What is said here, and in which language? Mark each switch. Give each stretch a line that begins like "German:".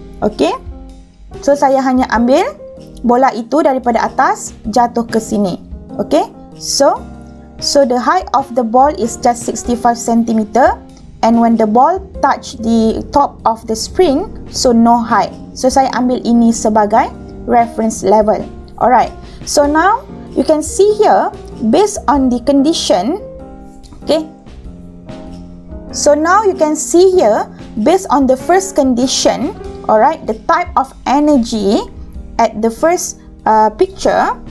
Malay: Okay, so saya hanya ambil bola itu daripada atas jatuh ke sini.
English: Okay, so the height of the ball is just 65 centimeter, and when the ball touch the top of the spring, so no height.
Malay: So saya ambil ini sebagai reference level.
English: Alright, so now you can see here based on the condition. Okay, so now you can see here based on the first condition. Alright, the type of energy at the first picture.